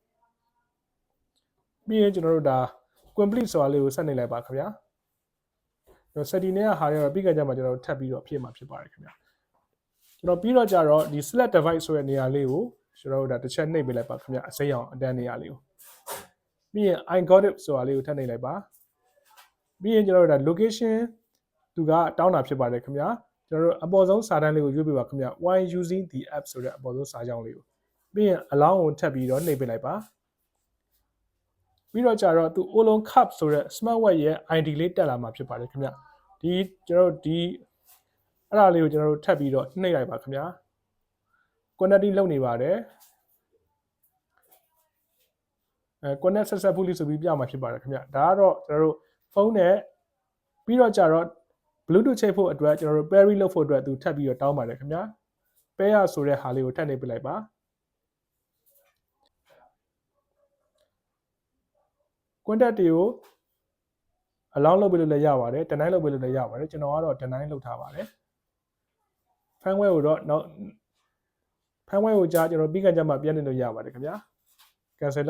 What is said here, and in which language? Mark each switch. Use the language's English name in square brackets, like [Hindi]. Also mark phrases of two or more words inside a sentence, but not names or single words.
[Burmese] ပြီးရင်ကျွန်တော်တို့ဒါ complete ဆိုတာလေးကိုဆက်နှိပ်လိုက်ပါခင်ဗျကျွန်တော် setting နဲ့ဟာတွေပြီးကြကြမှာကျွန်တော်ထပ်ပြီးတော့ဖြည့်မှာဖြစ်ပါတယ် ခင်ဗျကျွန်တော်ပြီးတော့ကြတော့ဒီ [English] select device [Burmese] ဆိုတဲ့နေရာလေးကိုကျွန်တော်တို့ဒါတစ်ချက်နှိပ်ပေးလိုက်ပါခင်ဗျအစိမ်းအောင်အတန်းနေရာလေးကိုပြီးရင် [English] I got it [Burmese] ဆိုတာလေးကိုထပ်နှိပ်လိုက်ပါပြီးရင်ကျွန်တော်တို့ဒါ location သူကတောင်းတာဖြစ်ပါတယ်ခင်ဗျာကျွန်တော်တို့အပေါ်ဆုံးစာတန်းလေးကိုရွေးပေးပါခင်ဗျ [English] why using the app [Burmese] ဆိုတဲ့အပေါ်ဆုံးစာကြောင်းလေးကိုပြီးရင် allow ကိုထပ်ပြီးတော့နှိပ်ပေးလိုက်ပါ ပြီးတော့ကြတော့သူ Olo Cup ဆိုတဲ့ smartwatch ရဲ့ ID လေးတက်လာမှာဖြစ်ပါတယ်ခင်ဗျဒီကျွန်တော်တို့ဒီအဲ့ဒါလေးကိုကျွန်တော်တို့ထပ်ပြီးတော့နှိပ်လိုက်ပါခင်ဗျာ connecting လုပ်နေပါတယ် [English] connect successfully [Burmese] ဆိုပြီးပြမှာဖြစ်ပါတယ်ခင်ဗျဒါကတော့ကျွန်တော်တို့ဖုန်းနဲ့ပြီးတော့ကြတော့ Bluetooth ချိတ်ဖို့အတွက်ကျွန်တော်တို့ pairing လုပ်ဖို့အတွက်သူထပ်ပြီးတော့တောင်းပါတယ်ခင်ဗျာ pair ဆိုတဲ့ဟာလေးကိုထပ်နှိပ်ပြလိုက်ပါ contact တွေကို allow လုပ်ပေးလို့လည်းရပါတယ် deny လုပ်ပေးလို့လည်းရပါတယ်ကျွန်တော်ကတော့ deny လုပ်ထားပါတယ် firmware ကိုတော့နောက် firmware ကိုကြာကျွန်တော်ပြီးကြမှာပြန်နေလို့ရပါတယ်ခင်ဗျာ cancel